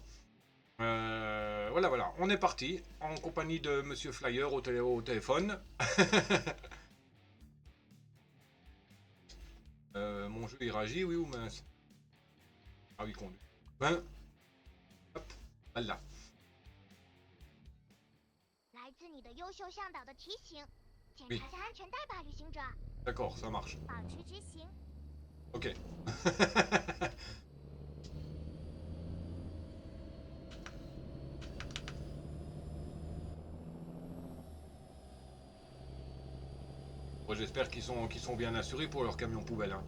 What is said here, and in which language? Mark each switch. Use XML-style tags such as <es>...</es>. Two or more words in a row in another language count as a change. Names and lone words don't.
<fr>Voilà, on est parti en compagnie de Monsieur Flyer au téléphone. Mon jeu il réagit, oui ou mince? Ah oui, conduit. Ben, hop, voilà.</fr> <zh>来自你的优秀向导的提醒，检</zh> <fr>Oui,</fr> <zh>查下安全带吧，旅行者，</zh> <fr>d'accord, ça marche.</fr> <zh>保持直行。</zh> <fr>Ok. Bon, j'espère qu'ils sont bien assurés pour leur camion poubelle, hein.</fr>